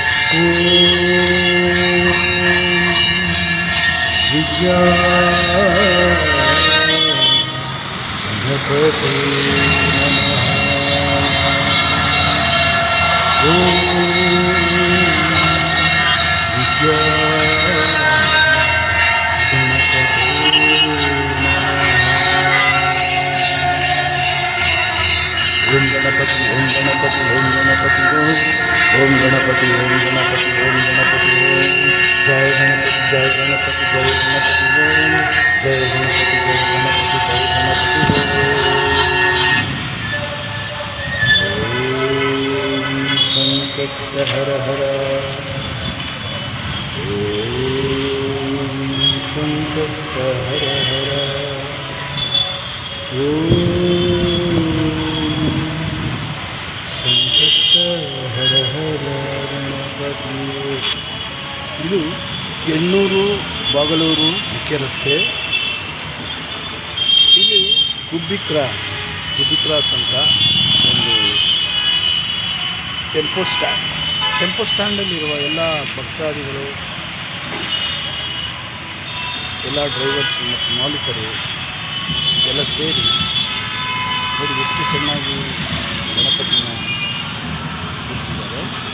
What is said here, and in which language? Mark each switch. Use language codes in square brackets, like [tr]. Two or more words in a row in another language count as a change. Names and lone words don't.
[sa] विद्या गणपति नमः ओम गणपति ओम गणपति ओम गणपति ओम गणपति ओम गणपति ओम गणपति जय गणपति जय गणपति जय गणपति जय गणपति जय गणपति जय गणपति संकष्ट हर हर संकष्ट हर हर ಸಂಕಷ್ಟ ಹರ ಹರ ಗಣಪತಿ. [kn] ಇದು ಎಣ್ಣೂರು ಬಾಗಲೂರು ಮುಖ್ಯ ರಸ್ತೆ. ಇಲ್ಲಿ ಗುಬ್ಬಿ ಕ್ರಾಸ್ ಅಂತ ಒಂದು ಟೆಂಪೋ ಸ್ಟ್ಯಾಂಡಲ್ಲಿರುವ ಎಲ್ಲ ಭಕ್ತಾದಿಗಳು, ಎಲ್ಲ ಡ್ರೈವರ್ಸ್ ಮತ್ತು ಮಾಲೀಕರು ಎಲ್ಲ ಸೇರಿ ನೋಡಿ ಎಷ್ಟು ಚೆನ್ನಾಗಿ ಗಣಪತಿನ ಕೂರಿಸಿದ್ದಾರೆ.